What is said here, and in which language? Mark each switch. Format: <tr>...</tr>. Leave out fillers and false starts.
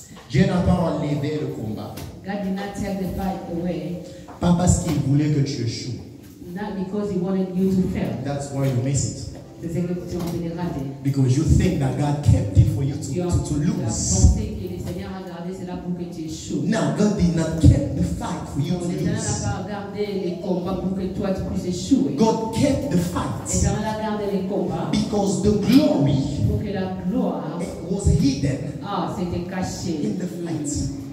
<fr>Dieu n'a pas enlevé le combat.</fr> <en>God did not take the fight away.</en> <fr>Pas parce qu'il voulait que tu échoues.</fr> <en>Not because he wanted you to fail. That's why you miss it.</en> <fr>C'est que tu as été raté.</fr> <en>Because you think that God kept it for you to lose. Now, God did not keep the fight for you to lose. God kept the fight because the glory was hidden in the fight.</en>